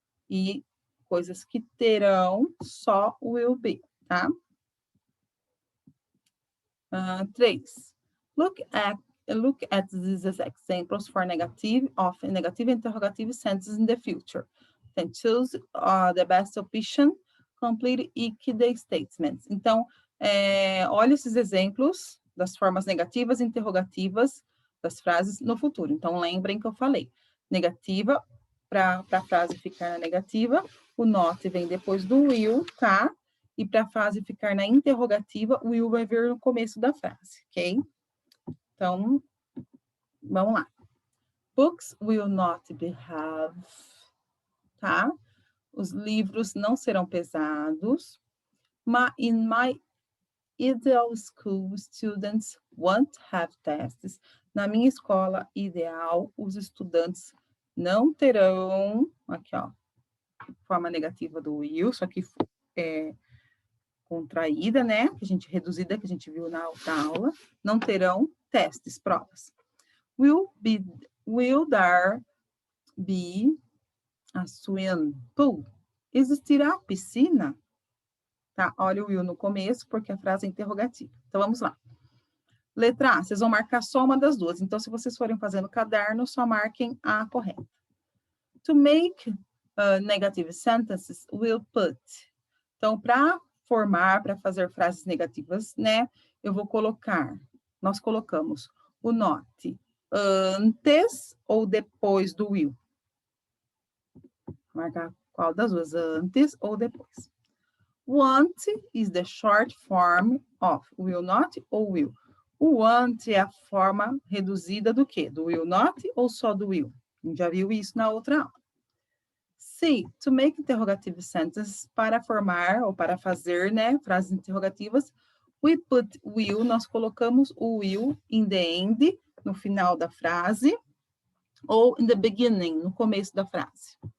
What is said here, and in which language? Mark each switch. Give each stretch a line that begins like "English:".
Portuguese: E coisas que terão, só
English: will be,
Portuguese: tá? 3.
English: Look at these examples for negative interrogative sentences in the future. Then choose the best option, complete each the statements.
Portuguese: Então, olha esses exemplos das formas negativas e interrogativas das frases no futuro. Então, lembrem que eu falei. Negativa, para a frase ficar na negativa, o not vem depois do will, tá? E para a frase ficar na interrogativa, o will vai vir no começo da frase, ok? Então, vamos lá.
English: Books will not be heavy, tá?
Portuguese: Os livros não serão pesados.
English: In my ideal school, students won't have tests.
Portuguese: Na minha escola ideal, os estudantes não terão, aqui ó, forma negativa do will, só que contraída, né, que a gente reduzida, que a gente viu na outra aula, não terão testes, provas.
English: Will there be a swim pool?
Portuguese: Existirá piscina? Tá, olha o will no começo, porque a frase é interrogativa. Então, vamos lá. Letra A, vocês vão marcar só uma das duas. Então, se vocês forem fazer no caderno, só marquem a correta.
English: To make negative sentences, we'll put.
Portuguese: Então, para formar, para fazer frases negativas, né, eu vou colocar, nós colocamos o not antes ou depois do will. Marcar qual das duas, antes ou depois.
English: Want is the short form of will not ou will.
Portuguese: O want é a forma reduzida do quê? Do will not ou só do will? A gente já viu isso na outra aula. C,
English: to make interrogative sentences,
Portuguese: para formar ou para fazer, né, frases interrogativas,
English: we put will,
Portuguese: nós colocamos o will
English: in the end,
Portuguese: no final da frase, ou
English: in the beginning,
Portuguese: no começo da frase.